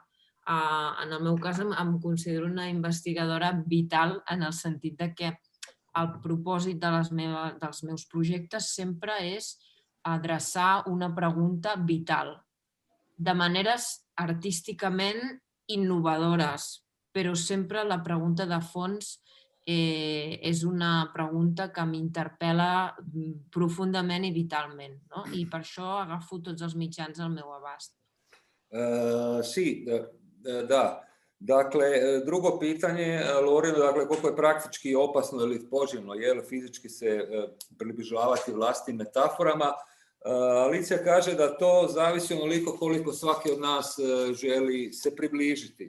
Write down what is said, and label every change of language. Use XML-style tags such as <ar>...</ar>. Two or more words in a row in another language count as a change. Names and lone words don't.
<ca>En el meu cas em considero una investigadora vital en el sentit que el propòsit dels meus projectes sempre és adreçar una pregunta vital, de maneres artísticament innovadores, però sempre la pregunta de fons és una pregunta que m'interpel·la profundament i vitalment, i per això agafo tots els mitjans al meu abast. Sí,</ca> <hr>da. Dakle, drugo pitanje, Lorena, dakle, koliko je praktički opasno ili poželjno fizički se približavati vlastitim metaforama. Alicija kaže da to zavisi onoliko koliko svaki od nas želi se približiti.</hr>